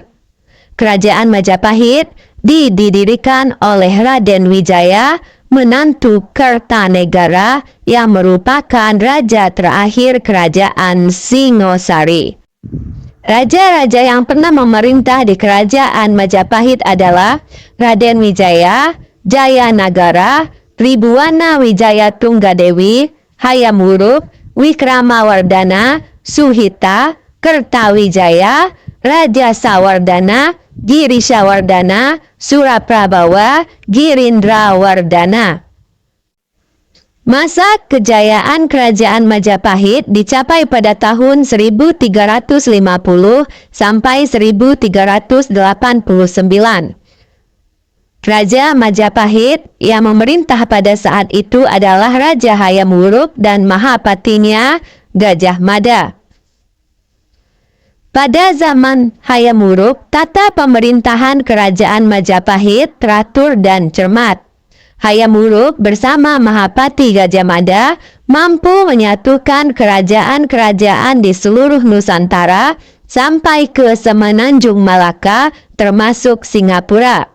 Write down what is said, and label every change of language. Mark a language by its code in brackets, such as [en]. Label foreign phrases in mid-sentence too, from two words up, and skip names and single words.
[id] Kerajaan Majapahit didirikan oleh Raden Wijaya, menantu Kertanegara yang merupakan raja terakhir kerajaan Singosari. Raja-raja yang pernah memerintah di kerajaan Majapahit adalah Raden Wijaya, Jayanagara, Tribuwana Wijaya Tunggadewi, Hayam Wuruk, Wikramawardhana, Suhita, Kertawijaya, Raja Sawardhana, Girisawardhana, Suraprabawa, Girindrawardhana. Masa kejayaan Kerajaan Majapahit dicapai pada tahun 1350 sampai 1389. Raja Majapahit yang memerintah pada saat itu adalah Raja Hayam Wuruk dan Mahapatinya Gajah Mada. Pada zaman Hayam Wuruk, tata pemerintahan Kerajaan Majapahit teratur dan cermat. Hayam Wuruk bersama Mahapati Gajah Mada mampu menyatukan kerajaan-kerajaan di seluruh Nusantara sampai ke Semenanjung Malaka termasuk Singapura.